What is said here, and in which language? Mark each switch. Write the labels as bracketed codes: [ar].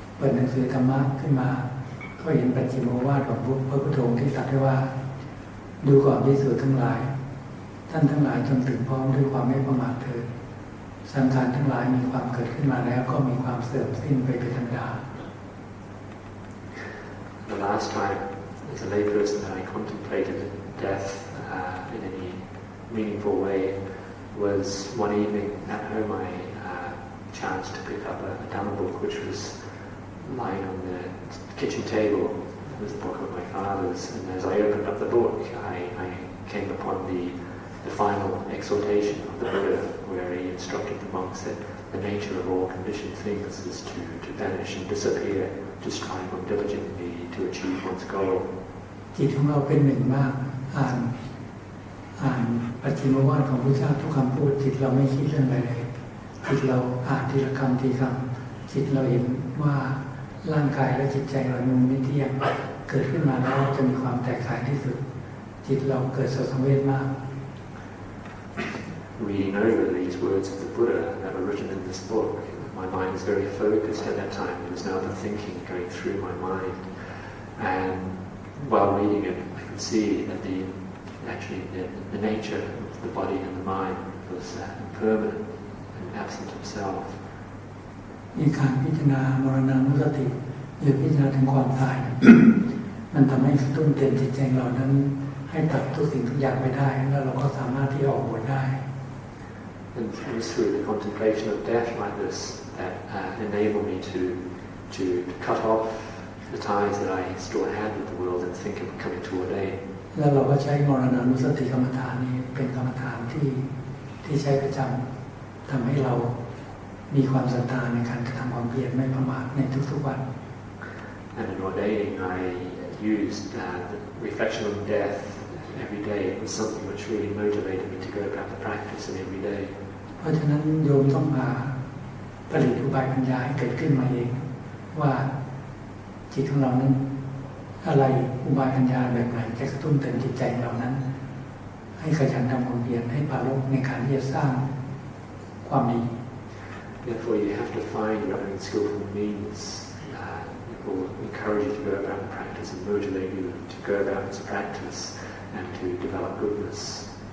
[th] ดหนังสือธรรมะขึ้นมาก็เห็นปัจฉิมวาทของพระพุทโธที่ตรัสไว้ว่าดูก่อนภิกษุทั้งหลายท่านทั้งหลายจงถึงพร้อมด้วยความไม่ประมาทเถิดสังขารทั้งหลายมีความเกิดขึ้นมาแล้วก็มีความเสื่อมสิ้นไปเป็นธรรมดา [en] The last time, as a layperson, that I contemplated death in any meaningful way was one evening at home. I chanced to pick up a Dhamma book which was lying on the kitchen table. It was the book of my father's, and as I opened up the book, I came upon the final exhortation of the Buddha, where he instructed the monks that the nature of all conditioned things is to vanish and disappear, to strive on diligently to achieve one's goal. [th] จิตของเราเป็นหนึ่งมากอ่านปัจฉิมวาทของพระเจ้าทุกคำพูดจิตเราไม่คิดเรื่องอะไรเลยจิตเราอ่านทีละคำทีคำจิตเราเห็นว่าร่างกายและจิตใจเรามันไม่เที่ยงเกิดขึ้นมาแล้วจะมีความแตกต่างที่สุดจิตเราเกิดสังเวชมาก [en] Reading over these words of the Buddha that were written in this book, my mind was very focused at that time. There was no other thinking going through my mind, and while reading it, I could see that the nature of the body and the mind was impermanent and absent of self. [th] มีการพิจารณามรณานุสติหรือพิจารณาถึงความตาย มันทำให้ตุ้นเตือนจิตใจเรานั้นให้ตัดทุกสิ่งทุกอย่างไปได้แล้วเราก็สามารถที่ออกบวชได้ [en] And it was through the contemplation of death like this that enabled me to cut off the ties that I still had with the world and think of coming to ordain. [th] แล้วเราก็ใช้มรณานุสติกรรมฐานนี้เป็นกรรมฐานที่ใช้ประจำทำให้เรามีความศรัทธาในการกระทำความเพียรไม่ประมาทในทุกๆวัน [en] And in ordaining, I used the reflection on death every day. It was something which really motivated me to go about the practice in every day. [th] เพราะฉะนั้นโยมต้องมาผลิตอุบายปัญญาให้เกิดขึ้นมาเองว่าจิตของเรานั้นอะไรอุบายปัญญาแบบไหนจะกระตุ้นเตือนจิตใจเรานั้นให้ขยันทำความเพียรให้ปรารภในการที่จะสร้างความดี [en] Therefore, you have to find your own skillful means. It will encourage you to go about the practice and motivate you to go about this practice and to develop goodness.